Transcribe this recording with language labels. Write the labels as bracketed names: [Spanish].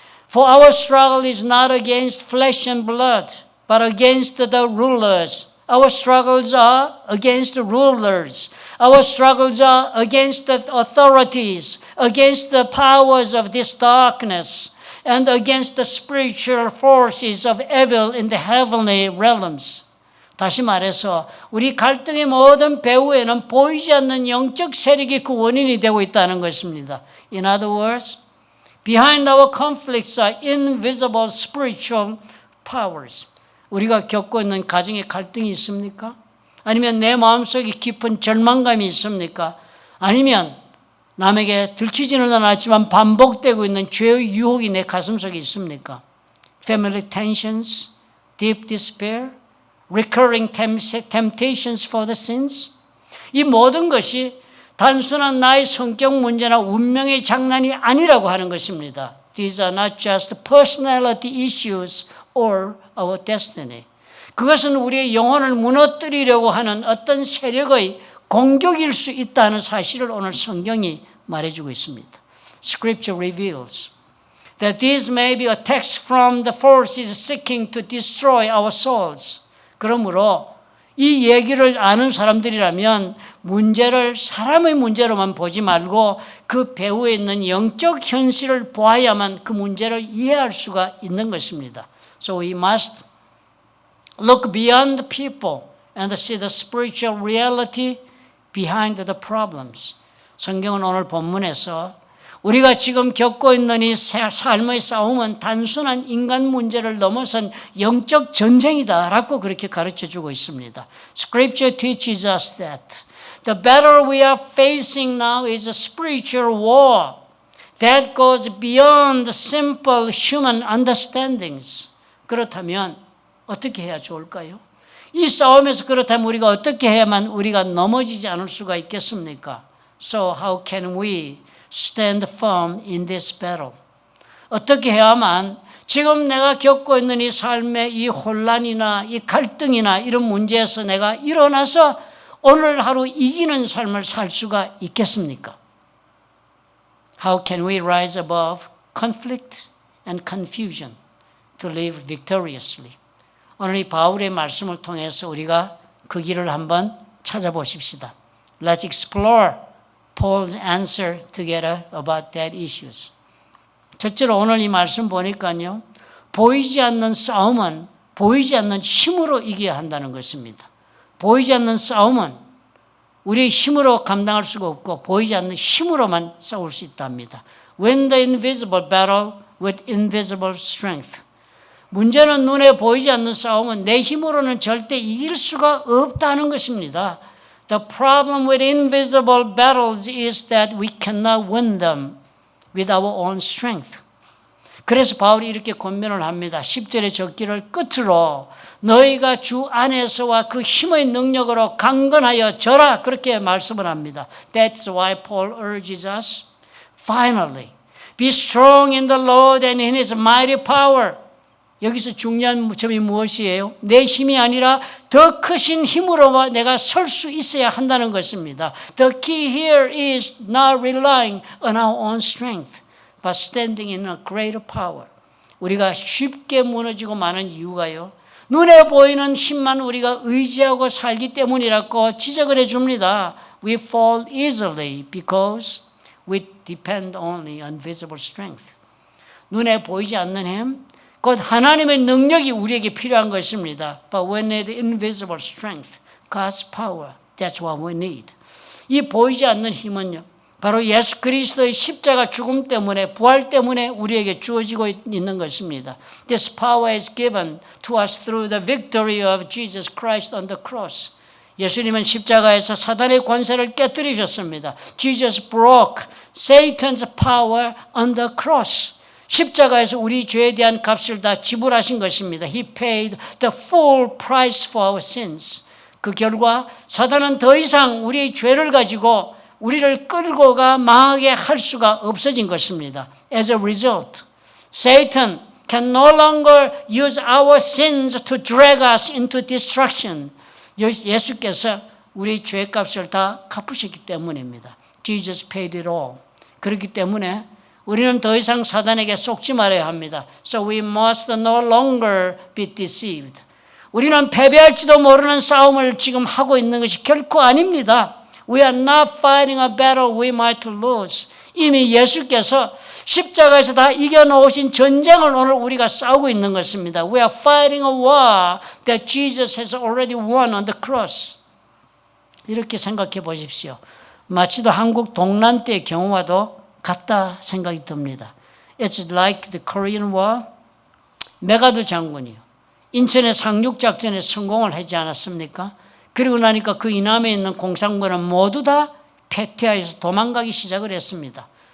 [English] For our struggle is not against flesh and blood, but against the rulers. Our struggles are against the rulers. Our struggles are against the authorities, against the powers of this darkness, and against the spiritual forces of evil in the heavenly realms. [Korean] 다시 말해서 우리 갈등의 모든 배후에는 보이지 않는 영적 세력이 그 원인이 되고 있다는 것입니다. [English] In other words, behind our conflicts are invisible spiritual powers. [Korean] 우리가 겪고 있는 가정에 갈등이 있습니까? 아니면 내 마음속에 깊은 절망감이 있습니까? 아니면 남에게 들키지는 않았지만 반복되고 있는 죄의 유혹이 내 가슴속에 있습니까? [English] Family tensions, deep despair, recurring temptations for the sins. [Korean] 이 모든 것이 단순한 나의 성격 문제나 운명의 장난이 아니라고 하는 것입니다. [English] These are not just personality issues or our destiny. [Korean] 그것은 우리의 영혼을 무너뜨리려고 하는 어떤 세력의 공격일 수 있다는 사실을 오늘 성경이 말해주고 있습니다. [English] Scripture reveals that these may be attacks from the forces seeking to destroy our souls. [Korean] 그러므로 이 얘기를 아는 사람들이라면 문제를 사람의 문제로만 보지 말고 그 배후에 있는 영적 현실을 보아야만 그 문제를 이해할 수가 있는 것입니다. [English] So we must look beyond the people and see the spiritual reality behind the problems. [Korean] 성경은 오늘 본문에서 우리가 지금 겪고 있는 이 삶의 싸움은 단순한 인간 문제를 넘어선 영적 전쟁이다라고 그렇게 가르쳐주고 있습니다. [English] Scripture teaches us that the battle we are facing now is a spiritual war that goes beyond simple human understandings. [Korean] 그렇다면 어떻게 해야 좋을까요? 이 싸움에서 그렇다면 우리가 어떻게 해야만 우리가 넘어지지 않을 수가 있겠습니까? [English] So how can we stand firm in this battle? [Korean] 어떻게 해야만 지금 내가 겪고 있는 이 삶의 이 혼란이나 이 갈등이나 이런 문제에서 내가 일어나서 오늘 하루 이기는 삶을 살 수가 있겠습니까? [English] How can we rise above conflict and confusion to live victoriously? [Korean] 오늘 이 바울의 말씀을 통해서 우리가 그 길을 한번 찾아보십시다. [English] Let's explore Paul's answer together about that issues. [Korean] 첫째로 오늘 이 말씀 보니까요. 보이지 않는 싸움은 보이지 않는 힘으로 이겨야 한다는 것입니다. 보이지 않는 싸움은 우리의 힘으로 감당할 수가 없고 보이지 않는 힘으로만 싸울 수 있답니다. [English] Win the invisible battle with invisible strength. [Korean] 문제는 눈에 보이지 않는 싸움은 내 힘으로는 절대 이길 수가 없다는 것입니다. [English] The problem with invisible battles is that we cannot win them with our own strength. [Korean] 그래서 바울이 이렇게 권면을 합니다. 10절의 적기를 끝으로 너희가 주 안에서와 그 힘의 능력으로 강건하여 져라. 그렇게 말씀을 합니다. [English] That's why Paul urges us, finally, be strong in the Lord and in His mighty power. [Korean] 여기서 중요한 점이 무엇이에요? 내 힘이 아니라 더 크신 힘으로 내가 설 수 있어야 한다는 것입니다. [English] The key here is not relying on our own strength, but standing in a greater power. [Korean] 우리가 쉽게 무너지고 마는 이유가요. 눈에 보이는 힘만 우리가 의지하고 살기 때문이라고 지적을 해줍니다. [English] We fall easily because we depend only on visible strength. [Korean] 눈에 보이지 않는 힘, 곧 하나님의 능력이 우리에게 필요한 것입니다. [English] But we need invisible strength, God's power. That's what we need. [Korean] 이 보이지 않는 힘은요, 바로 예수 그리스도의 십자가 죽음 때문에, 부활 때문에 우리에게 주어지고 있는 것입니다. [English] This power is given to us through the victory of Jesus Christ on the cross. [Korean] 예수님은 십자가에서 사단의 권세를 깨뜨리셨습니다. [English] Jesus broke Satan's power on the cross. [Korean] 십자가에서 우리 죄에 대한 값을 다 지불하신 것입니다. [English] He paid the full price for our sins. [Korean] 그 결과 사단은 더 이상 우리의 죄를 가지고 우리를 끌고 가 망하게 할 수가 없어진 것입니다. [English] As a result, Satan can no longer use our sins to drag us into destruction. [Korean] 예수께서 우리의 죄값을 다 갚으셨기 때문입니다. [English] Jesus paid it all. [Korean] 그렇기 때문에 우리는 더 이상 사단에게 속지 말아야 합니다. [English] So we must no longer be deceived. [Korean] 우리는 패배할지도 모르는 싸움을 지금 하고 있는 것이 결코 아닙니다. [English] We are not fighting a battle we might lose. [Korean] 이미 예수께서 십자가에서 다 이겨놓으신 전쟁을 오늘 우리가 싸우고 있는 것입니다. [English] We are fighting a war that Jesus has already won on the cross. [Korean] 이렇게 생각해 보십시오. 마치도 한국 동란 때의 경우와도 같다 생각이 듭니다. [English] It's like the Korean War. [Korean] 메가드 장군이요, 인천의 상륙작전에 성공을 하지 않았습니까? 그리고 나니까 그 이남에 있는 공산군은 모두 다 패퇴하여서 도망가기 시작을 했습니다.